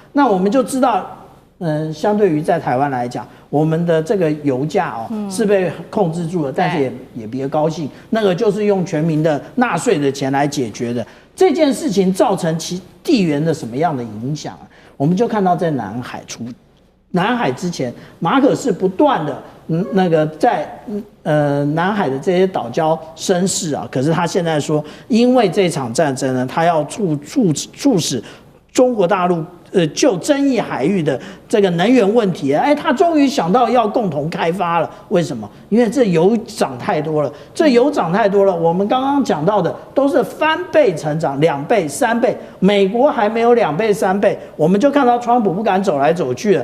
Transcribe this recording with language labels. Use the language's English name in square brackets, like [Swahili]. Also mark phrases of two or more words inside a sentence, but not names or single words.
[Chinese] 那我們就知道，相對於在台灣來講，我們的這個油價是被控制住了，但是也別高興，那個就是用全民的納稅的錢來解決的。這件事情造成其地緣的什麼樣的影響？我們就看到在南海之前，馬可仕不斷的在南海的這些島礁生事啊，可是他現在說，因為這場戰爭呢，他要促使中國大陸就爭議海域的這個能源問題，他終於想到要共同開發了。為什麼？因為這油漲太多了，我們剛剛講到的都是翻倍成長，2倍、3倍，美國還沒有2倍、3倍，我們就看到川普不敢走來走去了。